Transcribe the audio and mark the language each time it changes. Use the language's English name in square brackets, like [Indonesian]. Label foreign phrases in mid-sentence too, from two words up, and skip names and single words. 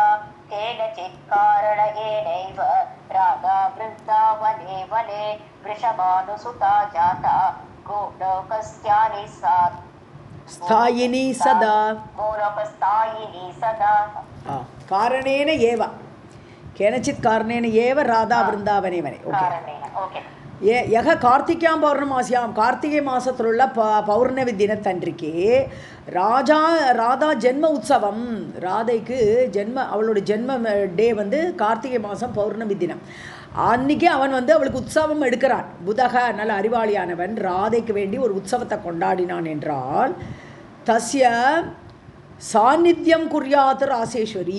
[Sanskrit] केनचित् कारणेनैव राधा वृन्दावने वने वृषभानुसुता जाता गोलोकस्थायिनी सदा. गोलोकस्थायिनी सदा कारणेन एव, केनचित् कारणेन एव राधा वृन्दावने वने. ओके. यः कार्त्तिक्यां पौर्णमास्याम्, [Tamil] கார்த்திகை மாதத்தில் உள்ள பௌர்ணமி தினத்தன்றைக்கு ராதா ஜென்ம உற்சவம், ராதைக்கு அவளோட ஜென்ம டே வந்து கார்த்திகை மாதம் பௌர்ணமி தினம். அன்றைக்கி அவன் வந்து அவளுக்கு உற்சவம் எடுக்கிறான். புதக நல்ல அறிவாளியானவன் ராதைக்கு வேண்டி ஒரு உற்சவத்தை கொண்டாடினான் என்றால், [Sanskrit] तस्य सान्निध्यं कुर्यात् रासेश्वरी.